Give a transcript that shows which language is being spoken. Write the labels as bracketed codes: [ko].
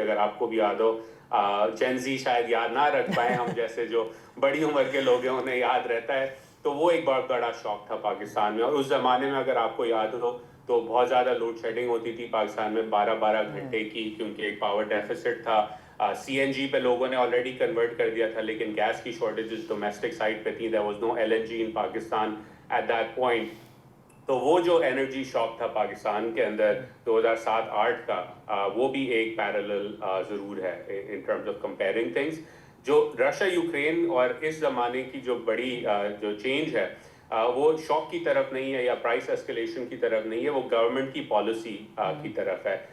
[ur] اگر آپ کو بھی یاد ہو جینزی شاید یاد نہ رکھ پائیں ہم جیسے جو بڑی عمر کے لوگ ہیں انہیں یاد رہتا ہے. تو وہ ایک بہت بڑا شوق تھا پاکستان میں اور اس زمانے میں اگر آپ کو یاد ہو تو بہت زیادہ لوڈ شیڈنگ ہوتی تھی پاکستان میں 12 گھنٹے کی کیونکہ ایک پاور ڈیفیسٹ تھا. سی این جی پہ لوگوں نے آلریڈی کنورٹ کر دیا تھا لیکن گیس کی شارٹیجز ڈومیسٹک سائٹ پہ تھی. [en] there was no LNG in Pakistan at that point. [ur] تو وہ جو انرجی شاک تھا پاکستان کے اندر 2007-8 کا وہ بھی ایک پیرالل ضرور ہے [en] In terms of comparing things. [ur] جو رشیا یوکرین اور اس زمانے کی جو بڑی جو چینج ہے وہ شاک کی طرف نہیں ہے یا پرائس اسکلیشن کی طرف نہیں ہے وہ گورنمنٹ کی پالیسی کی طرف ہے.